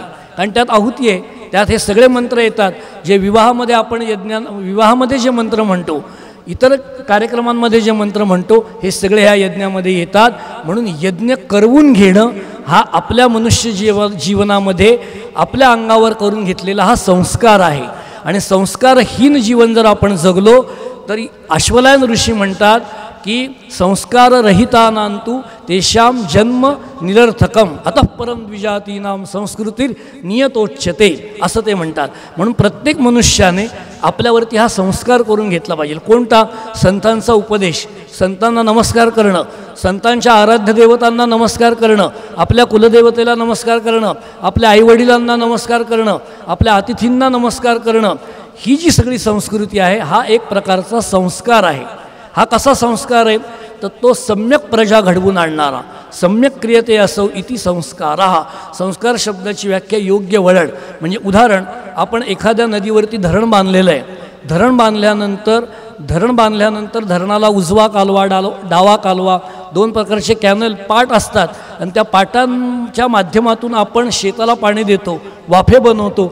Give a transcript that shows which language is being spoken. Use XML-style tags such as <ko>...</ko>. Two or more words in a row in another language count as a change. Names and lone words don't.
<mr>कारण त्यात आहुती आहे, त्यात हे सगळे मंत्र येतात जे विवाहामध्ये आपण विवाहामध्ये जे मंत्र म्हणतो, इतर कार्यक्रमांमध्ये जे मंत्र म्हणतो हे सगळे ह्या यज्ञामध्ये येतात. म्हणून यज्ञ करवून घेणं हा आपल्या मनुष्य जीवनामध्ये आपल्या अंगावर करून घेतलेला हा संस्कार आहे. आणि संस्कारहीन जीवन जर आपण जगलो तर अश्वलायन ऋषी म्हणतात की</mr> <sa>संस्काररहितानांतु तेषां जन्म निरर्थकम अतः परम द्विजातीनां संस्कृतीर नियतोच्यते</sa> <mr>असं ते म्हणतात. म्हणून प्रत्येक मनुष्याने आपल्यावरती हा संस्कार करून घेतला पाहिजे. कोणता? संतांचा उपदेश, संतांना नमस्कार करणं, संतांच्या आराध्य देवतांना नमस्कार करणं, आपल्या कुलदेवतेला नमस्कार करणं, आपल्या आईवडिलांना नमस्कार करणं, आपल्या अतिथींना नमस्कार करणं, ही जी सगळी संस्कृती आहे हा एक प्रकारचा संस्कार आहे. हा कसा संस्कार आहे? तर तो सम्यक प्रजा घडवून आणणारा.</mr> <sa>सम्यक क्रियते असौ इति संस्कार.</sa> <mr>संस्कार शब्दाची व्याख्या योग्य वळण. म्हणजे उदाहरण, आपण एखाद्या नदीवरती धरण बांधलेलं आहे. धरण बांधल्यानंतर धरणाला उजवा कालवा डावा कालवा दोन प्रकारचे कॅनल पाट असतात आणि त्या पाटांच्या माध्यमातून आपण शेताला पाणी देतो, वाफे बनवतो.</mr>